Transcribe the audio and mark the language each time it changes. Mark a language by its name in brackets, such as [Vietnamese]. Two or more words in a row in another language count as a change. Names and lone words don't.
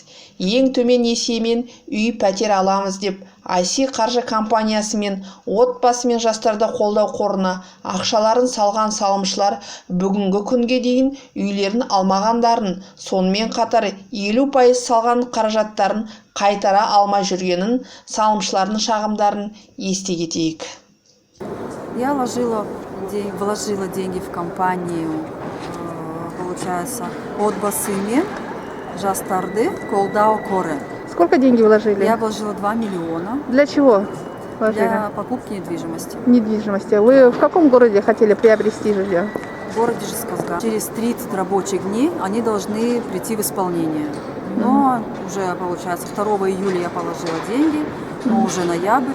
[Kazakh] Ең төмен несиемен үй пәтер аламыз деп IC қаржы компаниясы мен отбасы мен жастарды қолдау қорына ақшаларын салған салымшылар бүгінгі күнге дейін үйлерін алмағандарын, сонымен қатар 50% салған қаражаттарын қайтара алмай жүргенін, салымшылардың шағымдарын есте кетейік. [Russian] Я вложила деньги в компанию, получается, [Kazakh] отбасы мен жастарды колдау қоры. [Russian] Сколько деньги вложили? Я вложила 2 миллиона. Для чего вложили? Для покупки недвижимости. Недвижимости. Вы в каком городе хотели приобрести жилье? В городе Жезказган. Через 30 рабочих дней они должны прийти в исполнение. Но уже, получается, 2 июля я положила деньги, но уже ноябрь.